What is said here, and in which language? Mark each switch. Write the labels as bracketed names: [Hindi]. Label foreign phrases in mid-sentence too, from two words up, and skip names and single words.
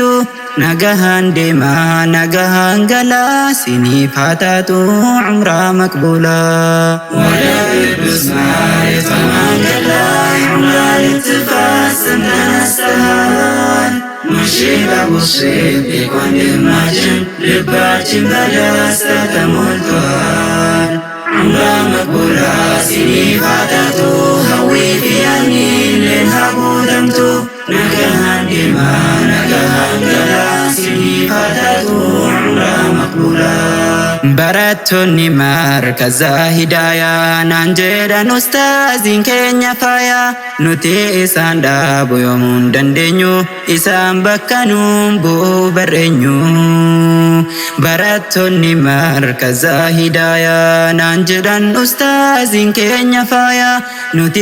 [Oromo] nagaan deemaa nagaan galaa siniif ta'atu umraa maqbuulaa [Amharic] ወደ ቅዱስ መሬት በመንገድ ላይ ዑምራ ልትፈጽም ተነስተሃል። ሙንሺድ አቡ ሲዲቅ ወንድማችን ልባችን በደስታ ተሞልቷል። [Oromo] umraa maqbuulaa siniif ta'atu hawwii fiyyaanillee haguutamtu nagaan deemaa nagaan galaa siniif ta'atu umraa maqbuulaa baratu barattoonni markaza hidaayaa naan jedhan ustaaziin keenya faayaa nuti isaan dhaabu yoomuu hin dandeenyu isaan bakka nuun bu'uu barreenyu barattoonni markaza hidaayaa naan jedhan ustaaziin keenya faayaa nuti